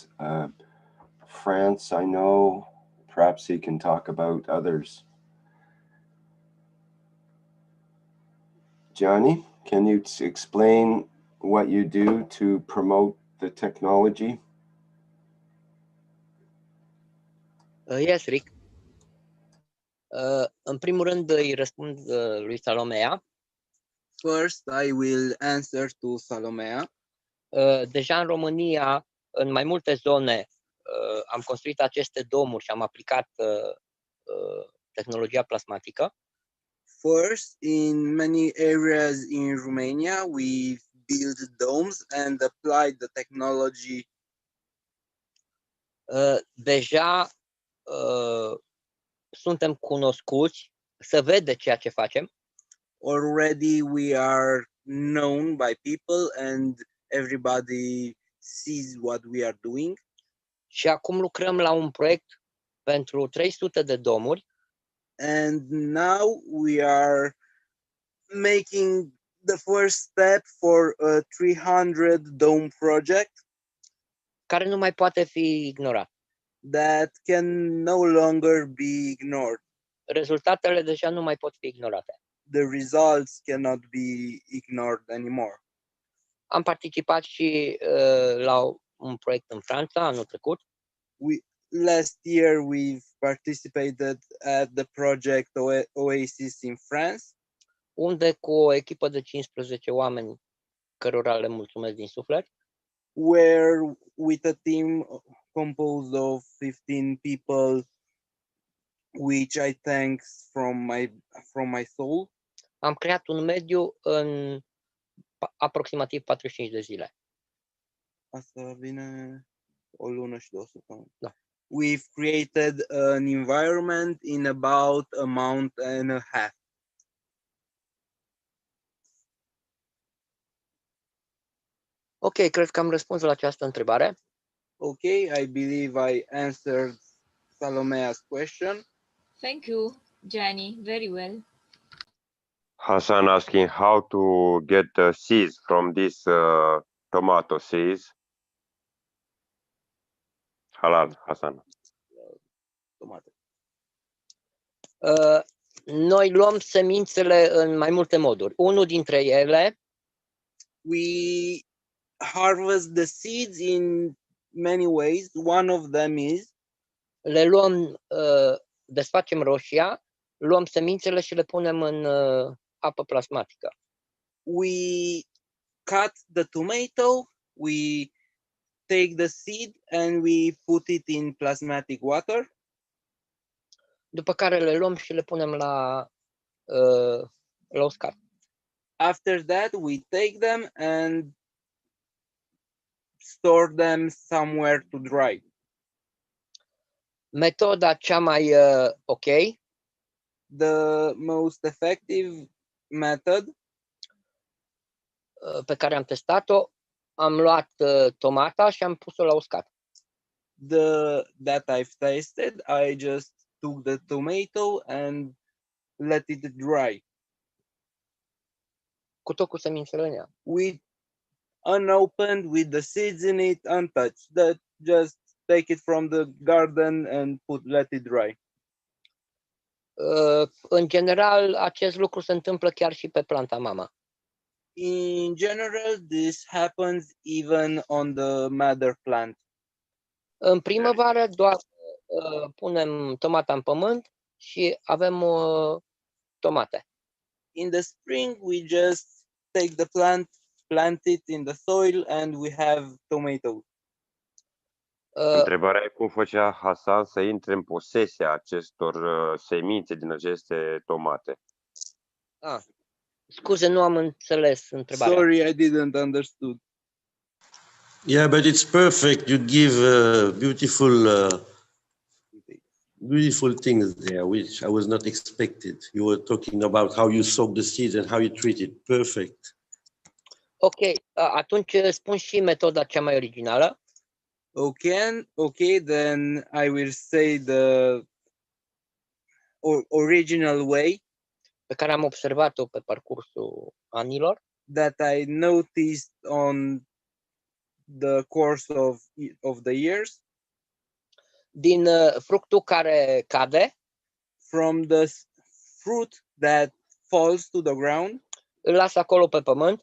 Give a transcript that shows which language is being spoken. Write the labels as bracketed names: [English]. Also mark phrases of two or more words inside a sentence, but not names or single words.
[English] France, I know, perhaps he can talk about others. Giani, can you explain what you do to promote the technology? Yes, Rick. [Romanian] În primul rând îi răspund lui Salomea. [English] First, I will answer to Salomea. [Romanian] Deja în România, în mai multe zone, am construit aceste domuri și am aplicat tehnologia plasmatică. [English] First, in many areas in Romania, we built domes and applied the technology. [Romanian] Deja suntem cunoscuți, se vede ceea ce facem. [English] Already we are known by people and everybody sees what we are doing. [Romanian] Și acum lucrăm la un proiect pentru 300 de domuri. [English] And now we are making the first step for a 300 dome project. [Romanian] Care nu mai poate fi ignorat. [English] That can no longer be ignored. [Romanian] Rezultatele deja nu mai pot fi ignorate. [English] The results cannot be ignored anymore. [Romanian] Am participat și la un proiect în Franța anul trecut. [English] Last year we've participated at the project Oasis in France. [Romanian] Unde cu o echipă de 15 oameni, cărora le mulțumesc din suflet. [English] Where with a team composed of 15 people, which I thank from my soul. [Romanian] Am creat un mediu în aproximativ 45 de zile. Asta vine o lună și 2 săptămâni. Da. [English] We've created an environment in about a month and a half. [Romanian] Ok, cred că am răspuns la această întrebare. [English] Okay, I believe I answered Salomea's question. Thank you, Giani. Very well. Hassan asking how to get the seeds from this tomato seeds. Halal, Hassan. Tomato. [Romanian] Noi luăm semințele în mai multe moduri. Unul dintre ele, [English] We harvest the seeds in many ways. One of them is [Romanian] le luăm, desfacem roșia, luăm semințele și le punem în apă plasmatică. [English] we cut the tomato, we take the seed and we put it in plasmatic water. [Romanian] După care le luăm și le punem la uscat. [English] After that, we take them and store them somewhere to dry. [Romanian] Metoda cea mai ok [English] The most effective method [Romanian] pe care am testat-o, am luat tomata și am pus-o la uscat. [English] that I've tasted, I just took the tomato and let it dry. [Romanian] Cu tot cu semințele în ea. [English] With unopened, with the seeds in it, untouched. That just take it from the garden and let it dry. [Romanian] În general, acest lucru se întâmplă chiar și pe planta mama. [English] In general, this happens even on the mother plant. [Romanian] În primăvară doar punem tomata în pământ și avem tomate. [English] In the spring, we just take the plant it in the soil, and we have tomatoes. [Romanian] Întrebarea e cum făcea Hasan să intre în posesia acestor semințe din aceste tomate. Scuze, nu am înțeles întrebarea. [English] Sorry, I didn't understood. Yeah, but it's perfect. You give beautiful things there, which I was not expected. You were talking about how you soak the seeds and how you treat it. Perfect. [Romanian] Ok, atunci spun și metoda cea mai originală. [English] Okay, then I will say the original way [Romanian] pe care am observat-o pe parcursul anilor. [English] That I noticed on the course of the years. [Romanian] Din fructul care cade. [English] From the fruit that falls to the ground. [Romanian] Îl las acolo pe pământ.